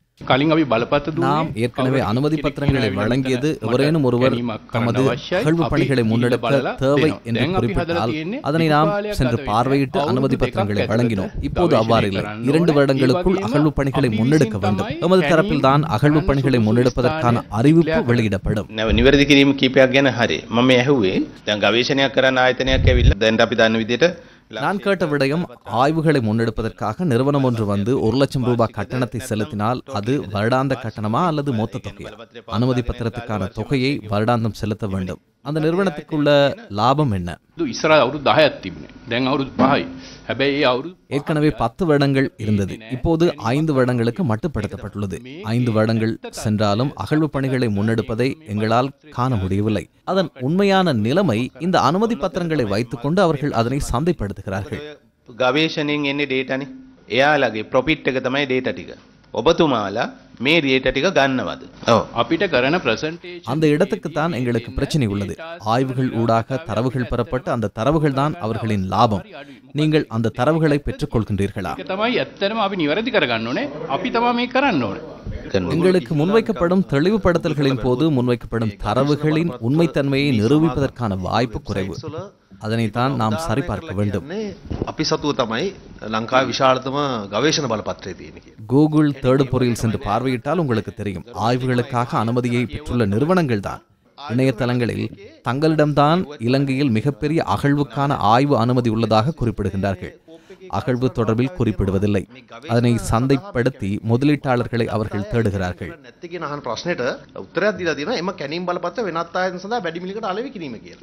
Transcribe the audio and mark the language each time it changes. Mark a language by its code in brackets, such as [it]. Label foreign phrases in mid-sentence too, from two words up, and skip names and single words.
[ta] நாம் ஏற்கனவே அனுமதி பத்திரங்களை வழங்கியது எவரேனும் ஒருவர் தமது அகழ்வு பணிகளை முன்னெடுக்க தேவை என்று குறிப்பிட்டால் அதனை நாம் சென்று பார்வையிட்டு அனுமதி பத்திரங்களை வழங்கினோம். இப்போது அவ்வாறில்லை. 2 வருடங்களுக்குள் அகழ்வு பணிகளை முன்னெடுக்க வேண்டும். எமது தரப்பில் தான் அகழ்வு பணிகளை முன்னெடுப்பதற்கான அறிவிப்பு வெளியிடப்படும். [si] නිවැරදි කිරීම කීපයක් ගැන හරි මම ඇහුවේ දැන් ගවේෂණයක් කරන ආයතනයක් ඇවිල්ලා දැන් අපි දන්න විදිහට [ta] நான் கேட்ட விடயம், ஆய்வுகளை முன்னெடுப்பதற்காக நிறுவனம் ஒன்று வந்து 1 லட்சம் ரூபாய் கட்டணத்தை செலுத்தினால் அது வருடாந்த கட்டணமா அல்லது மொத்த தொகையா? அனுமதி பத்திரத்துக்கான தொகையை வருடாந்தம் செலுத்த வேண்டும். அந்த நிறுவனத்துக்குள்ள லாபம் என்ன? ஏற்கனவே 10 வருடங்கள் இருந்தது. இப்போது 5 வருடங்களுக்கு மட்டுப்படுத்தப்பட்டுள்ளது. 5 வருடங்கள் சென்றாலும் அகழ்வு பணிகளை முன்னெடுப்பதை எங்களால் காண முடியவில்லை. அதன் உண்மையான நிலைமை, இந்த அனுமதி பத்திரங்களை வைத்துக் கொண்டு அவர்கள் அதனை சந்தைப்படுத்துகிறார்கள். [si] ගවේෂණයෙන් එන්නේ ඩේටානේ. එයාලගේ ප්‍රොෆිට් එක තමයි ඩේටා ටික. ඔබතුමාලා මේ ඩේටා ටික ගන්නවද? අපිට කරන ප්‍රසන්ටේෂන් [ta] அந்த இடத்துக்கு தான் எங்களுக்கு பிரச்சனை உள்ளது. ஆய்வுகள் ஊடாக தரவுகள் பெறப்பட்டு அந்த தரவுகள் தான் அவர்களின் லாபம். நீங்கள் அந்த தரவுகளை பெற்றுக் கொள்கின்றீர்களா? [si] තමයි ඇත්තටම අපි නිවැරදි කරගන්න ඕනේ. අපි තමයි මේක කරන්න ඕනේ. [ta] எங்களுக்கு முன்வைக்கப்படும் தெளிவுபடுத்தல்களின் போது முன்வைக்கப்படும் தரவுகளின் உண்மைத்தன்மையை நிரூபிப்பதற்கான வாய்ப்பு குறைவு. அதனைத்தான் நாம் சரிபார்க்க வேண்டும். [si] අපි සතුව තමයි ලංකාවේ විශාලතම ගවේෂණ බලපත්‍රය තියෙන්නේ. [ta] கூகுள் தேடுபொறியில் சென்று பார்வையிட்டால் உங்களுக்கு தெரியும். ஆய்வுகளுக்காக அனுமதியை பெற்றுள்ள நிறுவனங்கள் தான் இணையதளங்களில் தங்களிடம்தான் இலங்கையில் மிகப்பெரிய அகழ்வுக்கான ஆய்வு அனுமதி உள்ளதாக குறிப்பிடுகின்றார்கள். அகழ்வு தொடர்பில் குறிப்பிடுவதில்லை. அதனை சந்தைப்படுத்தி முதலீட்டாளர்களை அவர்கள் தேடுகிறார்கள். [si] නැත්ති කියන අහන ප්‍රශ්නෙට උත්තරයක් දීලා තියෙනවා එම කැණීම් බලපත්‍ර වෙනත් ආයතන සඳහා වැඩි මිලකට අලෙවි කිරීම කියලා.